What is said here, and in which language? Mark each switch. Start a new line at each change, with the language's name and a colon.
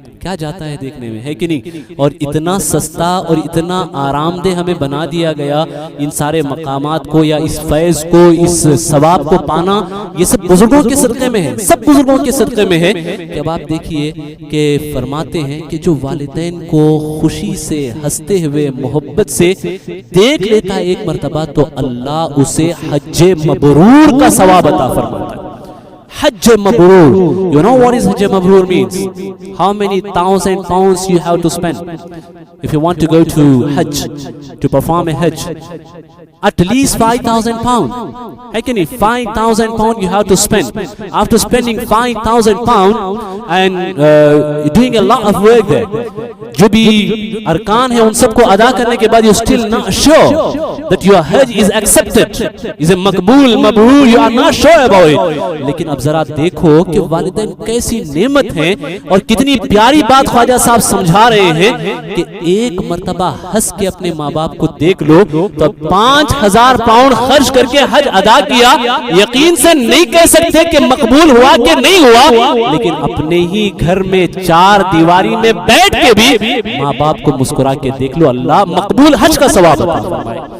Urdu: کیا جاتا ہے دیکھنے میں، ہے کہ نہیں؟ اور اتنا سستا اور اتنا آرام دہ ہمیں بنا دیا گیا ان سارے مقامات کو یا اس فیض کو، اس ثواب کو پانا، یہ سب بزرگوں کے صدقے میں ہے، سب بزرگوں کے صدقے میں ہے۔ کہ اب آپ دیکھیے کہ فرماتے ہیں کہ جو والدین کو خوشی سے ہنستے ہوئے محبت سے دیکھ لیتا ہے ایک مرتبہ تو اللہ اسے حج مبرور کا ثواب عطا فرماتا ہے۔ Hajj Mabrur.
English: You know what is Hajj Mabrur means? How many thousand pounds you have to spend if you want to go to Hajj, to perform a Hajj? At least 5,000 pounds. Actually, 5,000 pounds you have to spend. After spending 5,000 pounds and doing a lot of work there,
Urdu: جو بھی ارکان ہیں ان سب کو ادا کرنے کے بعد
English: you still not sure that your Hajj is accepted, is a مقبول مبرور, you are not sure about it.
Urdu: لیکن اب ذرا دیکھو کہ والدین کیسی نعمت ہیں اور کتنی پیاری بات خواجہ صاحب سمجھا رہے ہیں کہ ایک مرتبہ ہنس کے اپنے ماں باپ کو دیکھ لو تو 5,000 پاؤنڈ خرچ کر کے حج ادا کیا، یقین سے نہیں کہہ سکتے کہ مقبول ہوا کہ نہیں ہوا، لیکن اپنے ہی گھر میں 4 دیواری میں بیٹھ کے بھی ماں باپ کو مسکرا کے دیکھ لو، اللہ مقبول حج کا ثواب عطا فرمائے۔